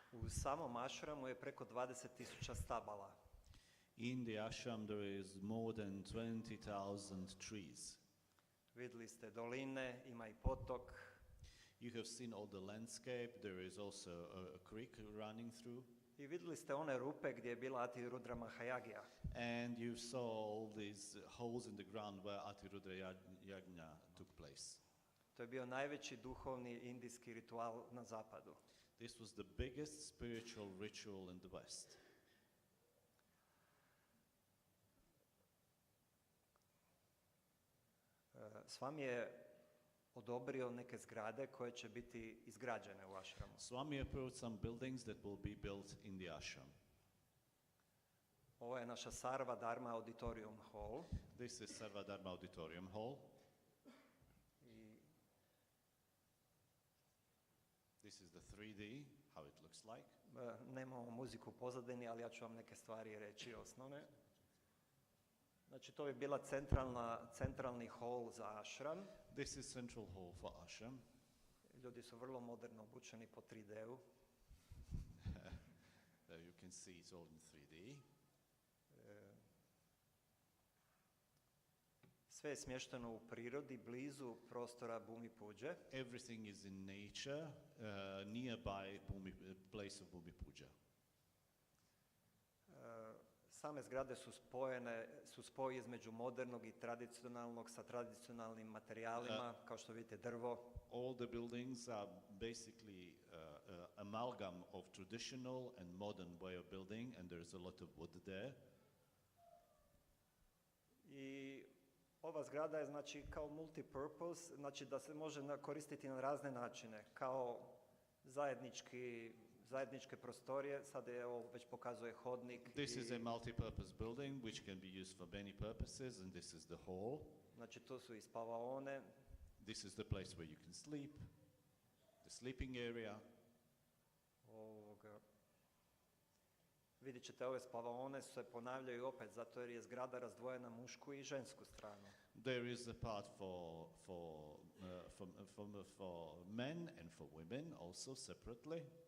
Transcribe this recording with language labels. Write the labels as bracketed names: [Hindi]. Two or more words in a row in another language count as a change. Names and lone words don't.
[Croatian] samom ašramu je preko 20.000 stabala. [English] In the ashram there is more than 20,000 trees. [Croatian] Vidjeli ste doline, ima i potok. [English] You have seen all the landscape. There is also a creek running through. [Croatian] I vidjeli ste one rupe gdje je bila Ati Rudra Mahayagya. [English] And you saw all these holes in the ground where Atirudra Yajna took place. [Croatian] To je bio najveći duhovni indijski ritual na zapadu. [English] This was the biggest spiritual ritual in the West. [Croatian] Swami je odobrio neke zgrade koje će biti izgrađene u ašramu. [English] Swami approved some buildings that will be built in the ashram. [Croatian] Ovo je naša Sarva Dharma Auditorium Hall. [English] This is Sarva Dharma Auditorium Hall. [Croatian] I [English] This is the 3D, how it looks like. [Croatian] nemamo muziku u pozadini, ali ja ću vam neke stvari reći osnovne. Znači, to bi bila centralni hall za ashram. [English] This is central hall for ashram. [Croatian] Ljudi su vrlo moderno obučeni po 3D-u. [English] There you can see it's all in 3D. [Croatian] Sve je smješteno u prirodi, blizu prostora Bhumi Puđe. [English] Everything is in nature, nearby place of Bhumi Puja. [Croatian] Same zgrade su spoj između modernog i tradicionalnog sa tradicionalnim materijalima, kao što vidite drvo. [English] All the buildings are basically amalgam of traditional and modern way of building, and there's a lot of wood there. [Croatian] I ova zgrada je znači kao multipurpose, znači da se može koristiti na razne načine, kao zajedničke prostorije, sad je ovo već pokazuje hodnik. [English] This is a multi-purpose building which can be used for many purposes, and this is the hall. [Croatian] Znači tu su i spavaone. [English] This is the place where you can sleep, the sleeping area. [Croatian] Vidjet ćete, ove spavaone se ponavljaju opet, zato jer je zgrada razdvojena mušku i žensku stranu. [English] There is a part for men and for women also separately.